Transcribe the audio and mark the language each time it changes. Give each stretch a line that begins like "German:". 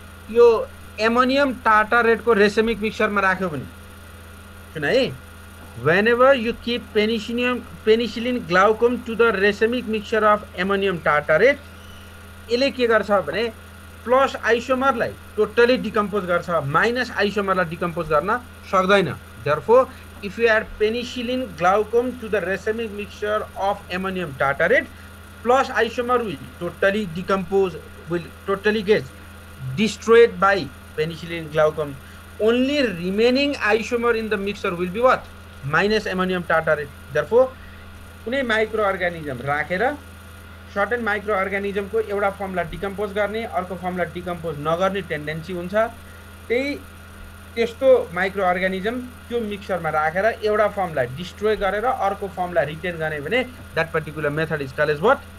Nepali: यो ammonium टार्टारेटको racemic मिक्सचरमा राख्यो भने, सुन है,
English: whenever you keep penicillin glaucum to the racemic mixture of ammonium tartarate,
Nepali: यसले के गर्छ भने प्लस आइसोमरलाई टोटली डिकम्पोज गर्छ, माइनस आइसोमरलाई डिकम्पोज गर्न सक्दैन।
English: Therefore, if you add penicillin glaucum to the racemic mixture of ammonium tartarate, plus isomer will totally decompose, will totally get destroyed by penicillin glaucum. Only remaining isomer in the mixture will be what? Minus ammonium tartarate.
Nepali: Therefore, कुनै micro organism राखेर certain micro अर्गानिजमको एउटा फर्मलाई decompose गर्ने अर्को फर्मलाई decompose नगर्ने tendency हुन्छ। त्यस्तो micro organism त्यो मिक्सचरमा राखेर एउटा फर्मलाई डिस्ट्रोय गरेर अर्को फर्मलाई रिटेन गर्ने भने
English: That particular method is called as what?